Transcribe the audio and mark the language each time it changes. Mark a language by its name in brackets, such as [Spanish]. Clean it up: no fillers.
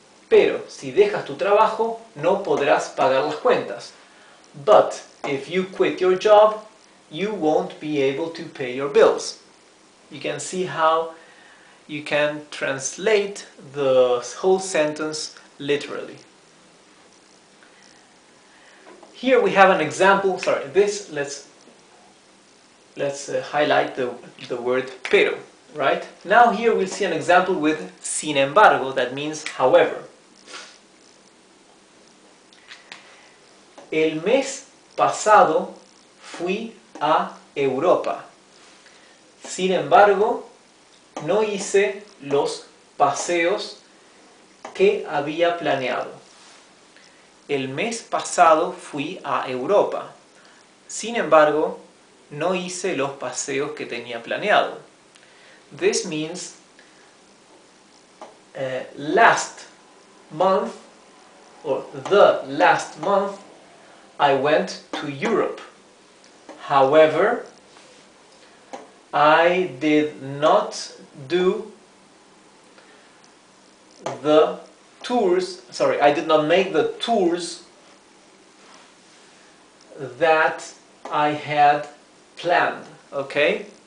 [Spanish] Pero si dejas tu trabajo, no podrás pagar las cuentas. [English] But if you quit your job, you won't be able to pay your bills. You can see how you can translate the whole sentence literally. Here we have an example. Sorry, let's highlight the word pero, right? Now here we'll see an example with sin embargo, that means however. [Spanish] El mes pasado fui a Europa. Sin embargo, no hice los paseos que había planeado. El mes pasado fui a Europa. Sin embargo, no hice los paseos que tenía planeado. [English] This means last month, or the last month, I went to Europe. However, I did not do the tours, sorry, I did not make the tours that I had planned, okay?